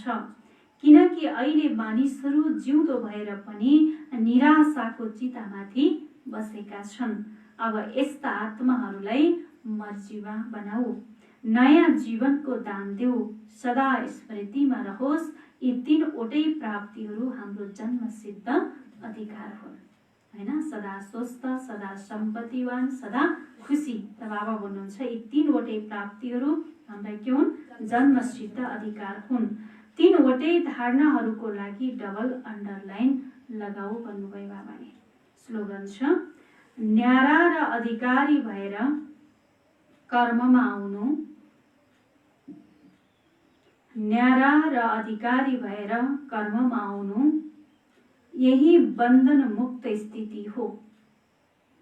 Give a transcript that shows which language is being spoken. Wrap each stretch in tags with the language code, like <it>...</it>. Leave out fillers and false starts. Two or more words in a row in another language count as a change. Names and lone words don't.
<ne>किनकि अहिले मानिसहरू जिउँदो भएर पनि निराशाको चितामाथि बसेका छन्। अब यस्ता आत्माहरूलाई मर्जीवा बनाऊ, नयाँ जीवनको दान देऊ, सदा स्मृतिमा रहोस् यी तीनवटै प्राप्तिहरू हाम्रो जन्मसिद्ध अधिकार हुन्। हैन, सदा स्वस्थ, सदा सम्पत्तिवान, सदा खुसी। र बाबा भन्नुहुन्छ यी तीनवटै प्राप्तिहरू हाम्रा के हुन्? जन्मसिद्ध अधिकार हुन्। तीनवटै धारणाहरूको लागि</ne> <en>double underline</en> <ne>लगाऊ भन्नुभयो बाबाले। स्लोगन छ, न्यारा र अधिकारी भएर कर्ममा आउनु, न्यारा र अधिकारी भएर कर्ममा आउनु यही बन्धन मुक्त स्थिति हो।</ne>